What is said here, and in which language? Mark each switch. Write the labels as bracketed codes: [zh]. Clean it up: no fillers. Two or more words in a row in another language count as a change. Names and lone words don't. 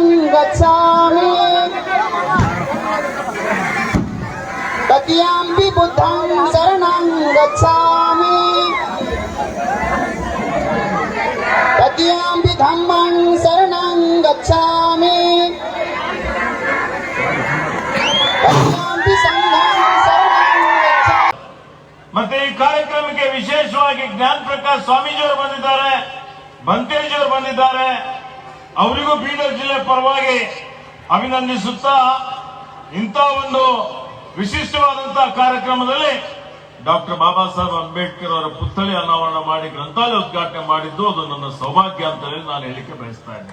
[pi] गच्छामि तदीयम्पि बुद्धं शरणं गच्छामि तदीयम्पि धम्मं शरणं गच्छामि तदीयम्पि संघं शरणं गच्छामि। [kn] ಮತ್ತೆ ಈ ಕಾರ್ಯಕ್ರಮಕ್ಕೆ ವಿಶೇಷವಾಗಿ ಜ್ಞಾನ ಪ್ರಕಾಶ್ ಸ್ವಾಮೀಜಿಯವರು ಬಂದಿದ್ದಾರೆ, ಬಂತೇಜಿಯವರು ಬಂದಿದ್ದಾರೆ. ಅವರಿಗೂ ಬೀದರ್ ಜಿಲ್ಲೆ ಪರವಾಗಿ ಅಭಿನಂದಿಸುತ್ತಾ ಇಂಥ ಒಂದು ವಿಶಿಷ್ಟವಾದಂತಹ ಕಾರ್ಯಕ್ರಮದಲ್ಲಿ ಡಾಕ್ಟರ್ ಬಾಬಾ ಸಾಹೇಬ್ ಅಂಬೇಡ್ಕರ್ ಅವರ ಪುತ್ಥಳಿ ಅನಾವರಣ ಮಾಡಿ ಗ್ರಂಥಾಲಯ ಉದ್ಘಾಟನೆ ಮಾಡಿದ್ದು ಅದು ನನ್ನ ಸೌಭಾಗ್ಯ ಅಂತ ಹೇಳಿ ನಾನು ಹೇಳಿಕೆ ಬಯಸ್ತಾ ಇದ್ದೇನೆ.